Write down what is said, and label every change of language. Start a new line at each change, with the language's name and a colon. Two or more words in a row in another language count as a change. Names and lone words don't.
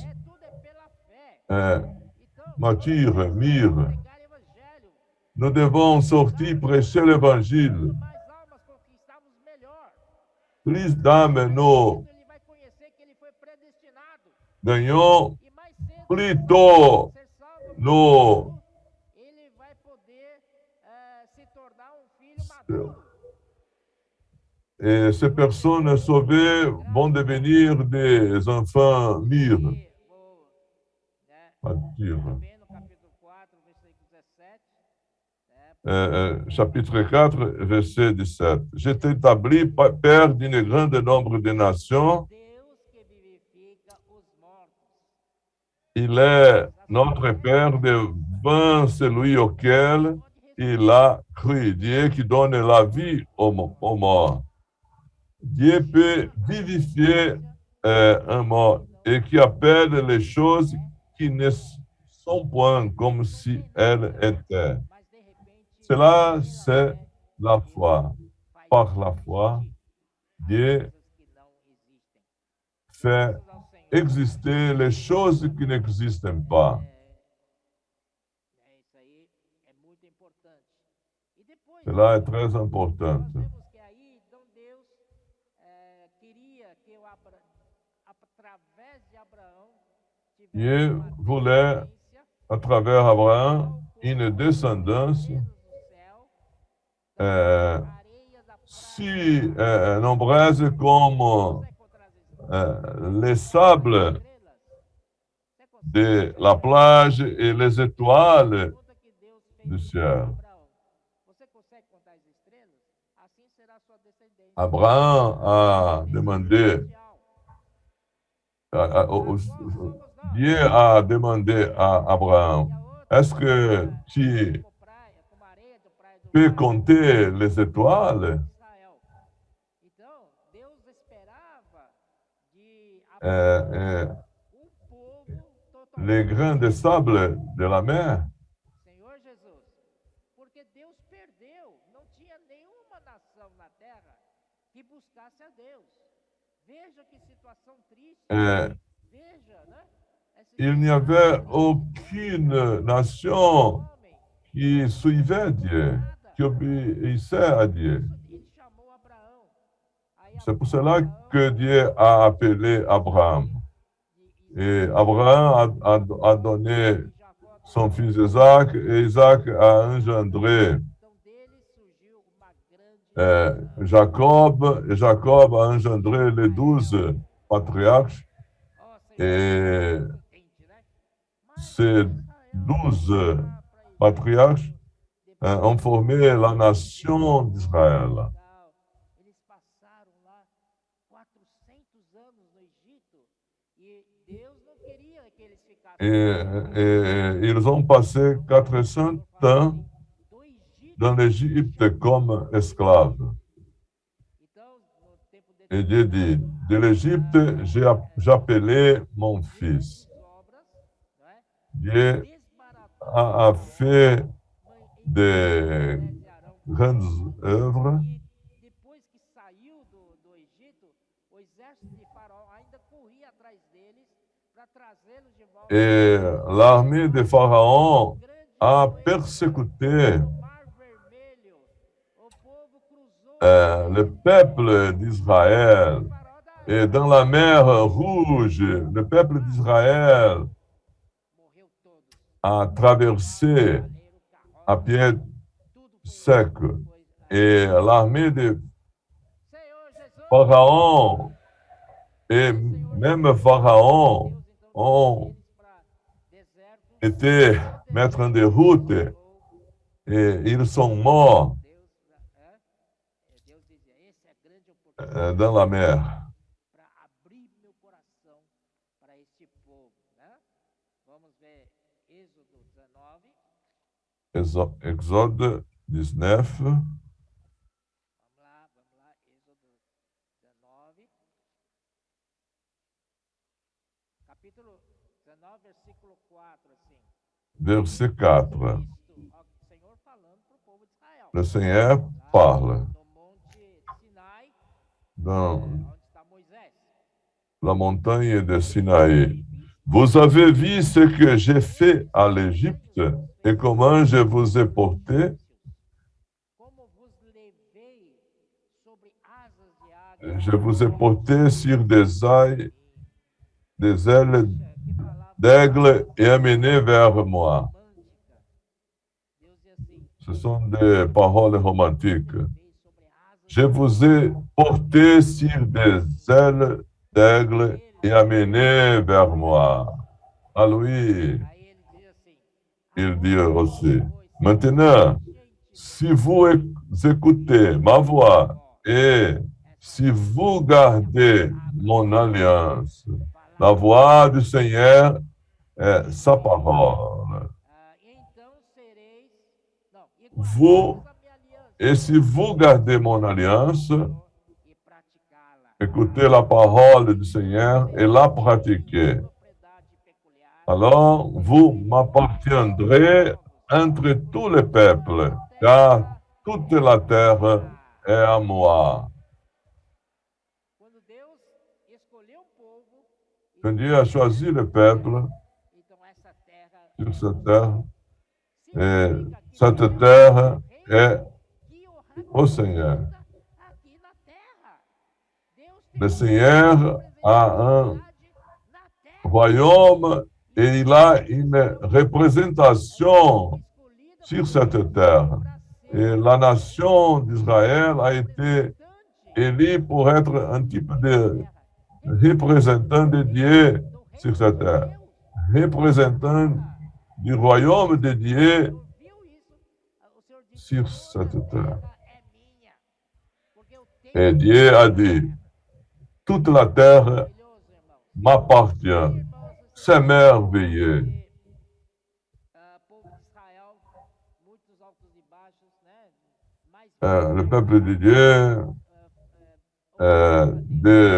Portuguese: Tudo é pela fé. Então,
French: matures, mûrs.
Portuguese: pregar evangelho.
French: Nous devons sortir prêcher l'évangile.
Portuguese: Mais almas conquistamos melhor.
French: Plus d'âmes nous
Portuguese: Ele vai conhecer que ele foi predestinado.
French: gagnons,
Portuguese: E mais cedo,
French: plus tôt
Portuguese: ser salvo,
French: nous
Portuguese: ele vai poder
French: Et ces personnes sauvées vont devenir des enfants mûrs,
Portuguese: Aí,
French: matures.
Portuguese: também no capítulo 4, versículo 17, né?
French: Chapitre 4, verset 17. Je t'ai établi père d'un grand nombre de nations.
Portuguese: Deus que vivifica os mortos.
French: Il est notre Père devant celui auquel il a cru. Dieu qui donne la vie aux morts. Dieu peut vivifier un mort et qui appelle les choses qui ne sont point comme si elles étaient.
Portuguese: Mas de repente,
French: Cela,
Portuguese: pela
French: c'est
Portuguese: fé,
French: la foi.
Portuguese: faz
French: Par la foi, Dieu
Portuguese: coisas que não existem.
French: fait
Portuguese: Graças ao Senhor.
French: exister les choses qui n'existent pas.
Portuguese: Isso aí é muito importante. E depois,
French: Cela est très important.
Portuguese: nós vemos que aí, então Deus queria que através de Abraão,
French: Dieu
Portuguese: tivesse uma
French: voulait,
Portuguese: descendência
French: à travers Abraham,
Portuguese: tal
French: une
Portuguese: como
French: descendance
Portuguese: as estrelas do céu, euh, areias da praia.
French: si nombreuse comme
Portuguese: Consegue contar as
French: les sables
Portuguese: estrelas? Você consegue
French: de la plage et les étoiles
Portuguese: conta que Deus fez
French: du
Portuguese: isso
French: ciel.
Portuguese: com Abraão. Você consegue contar as estrelas? Assim será a sua descendência.
French: Abraham a demandé,
Portuguese: Celestial.
French: Dieu a demandé à Abraham, est-ce que tu
Portuguese: Com praia, com areia de praia do
French: peux
Portuguese: mar
French: compter les étoiles?
Portuguese: de Israel. Então, Deus esperava de Euh, Abraão euh, povo
French: les
Portuguese: totalmente
French: grains de sable de la mer?
Portuguese: Senhor Jesus, porque Deus perdeu, não tinha nenhuma nação na terra que buscasse a Deus. Veja que situação triste. Veja, né? Essa
French: Il n'y avait
Portuguese: história,
French: aucune nation
Portuguese: homem,
French: qui suivait Dieu, qui obéissait à Dieu.
Portuguese: ele chamou Abraão. Aí
French: C'est pour cela que Dieu a appelé Abraham.
Portuguese: e
French: Et Abraham a donné
Portuguese: Jacó,
French: son fils Isaac, et Isaac a engendré
Portuguese: então dele surgiu uma grande
French: Jacob, et Jacob a engendré les 12 patriarches.
Portuguese: Ó, Senhor,
French: Et
Portuguese: contente, né? Mas
French: ces
Portuguese: Israel
French: 12
Portuguese: lá pra
French: patriarches
Portuguese: depois
French: ont formé la nation d'Israël.
Portuguese: legal, eles passaram lá 400 anos no Egito e Deus não queria que eles ficassem
French: Et ils ont passé 400 ans
Portuguese: do Egito.
French: dans l'Égypte comme esclaves.
Portuguese: Então, no tempo de
French: Et Dieu dit, de l'Égypte, j'ai appelé mon fils.
Portuguese: obras, não é?
French: Dieu
Portuguese: Desbaratou
French: a fait des
Portuguese: Moisés e Arão.
French: grandes œuvres.
Portuguese: E depois que saiu do Egito, o exército de Faraó ainda corria atrás deles para trazê-los de volta.
French: Et l'armée de Pharaon
Portuguese: Grande
French: a
Portuguese: foi
French: persécuté
Portuguese: o Mar Vermelho. O povo cruzou
French: le peuple d'Israël.
Portuguese: o Faraó
French: Et dans la mer Rouge, le peuple d'Israël
Portuguese: morreu todos.
French: a traversé
Portuguese: Cavaleiro,
French: à
Portuguese: carroça,
French: pied
Portuguese: tudo foi
French: sec.
Portuguese: foi-
French: Et l'armée de
Portuguese: Senhor Jesus,
French: Pharaon et même Pharaon
Portuguese: Deus então
French: ont
Portuguese: eles para deserto.
French: été mettre en déroute et ils sont morts
Portuguese: Deus dizia, essa é a grande oportunidade
French: dans la mer.
Portuguese: para abrir meu coração para este povo, né? Vamos ver Êxodo 19.
French: Exode 19,
Portuguese: Vamos lá, Êxodo 19. Capítulo 19, versículo 4, assim.
French: verset 4.
Portuguese: Isto, ó, o Senhor falando para o povo de Israel.
French: Le Seigneur parle
Portuguese: No monte Sinai,
French: dans
Portuguese: onde está Moisés.
French: la montagne de Sinaï. Vous avez vu ce que j'ai fait à l'Égypte et comment je vous ai porté.
Portuguese: Como vos levei sobre asas de águia.
French: Je vous ai porté sur des ailes
Portuguese: Que palavra
French: d'aigle et amené vers moi.
Portuguese: romântica. Deus diz assim,
French: Ce sont des paroles romantiques.
Portuguese: levei
French: Je vous ai porté sur des ailes d'aigle et amené vers moi. Ah oui,
Portuguese: Aí ele diz assim:
French: il dit
Portuguese: agora,
French: aussi.
Portuguese: pois,
French: Maintenant, si vous écoutez ma voix
Portuguese: ó,
French: et si vous gardez mon alliance, la
Portuguese: palavra
French: voix du Seigneur est sa parole.
Portuguese: então sereis, não, e
French: Vous,
Portuguese: guardardes a minha aliança,
French: et si vous gardez mon alliance,
Portuguese: e praticá-la.
French: écoutez la parole du Seigneur et la pratiquez.
Portuguese: Propriedade peculiar,
French: Alors vous m'appartiendrez entre tous les peuples, car toute la terre est à moi.
Portuguese: quando Deus escolheu um povo,
French: Quand Dieu a choisi le peuple
Portuguese: então essa terra
French: sur cette terre, et
Portuguese: significa que
French: cette
Portuguese: Deus
French: terre
Portuguese: é o
French: est
Portuguese: rei que o
French: au Seigneur.
Portuguese: representa aqui na terra. Deus tem
French: Le
Portuguese: uma
French: Seigneur a un
Portuguese: representatividade na terra.
French: royaume et il a une représentation
Portuguese: Escolhida
French: sur cette terre. Et la nation d'Israël a été élue pour être un type de représentant de Dieu sur cette terre, représentant du royaume de Dieu
Portuguese: viu isso? O Senhor disse:
French: sur
Portuguese: toda
French: cette terre.
Portuguese: terra é minha, porque eu tenho
French: Et Dieu a dit, toute la terre
Portuguese: maravilhoso, irmãos.
French: m'appartient. C'est merveilleux.
Portuguese: Povo de Israel, muitos altos e baixos, né?
French: Mais Le peuple de Dieu, de